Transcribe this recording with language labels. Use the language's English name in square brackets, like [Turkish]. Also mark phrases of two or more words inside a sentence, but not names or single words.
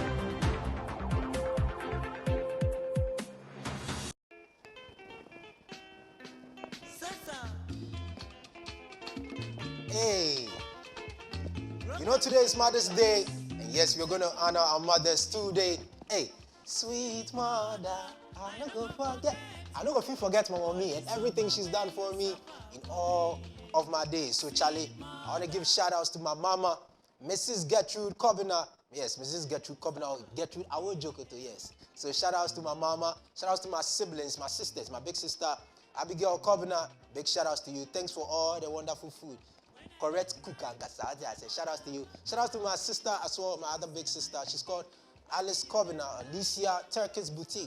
[English] Hey, you know today is Mother's Day, and yes, we're going to honor our mothers today. Hey, sweet mother, I'm not going to forget. I'm not going to forget my mommy and everything she's done for me in all of my days. So, Charlie, I want to give shout-outs to my mama, Mrs. Gertrude Kobina. Yes, Mrs. Gertrude Kobina. Gertrude, I will joke it, yes. So, shout-outs to my mama. Shout-outs to my siblings, my sisters, my big sister, Abigail Kobina. Big shout-outs to you. Thanks for all the wonderful food. Correct cook and gasa. I said shout-outs to you. Shout-outs to my sister as well, my other big sister. She's called Alice Kobina, Alicia Turkish Boutique.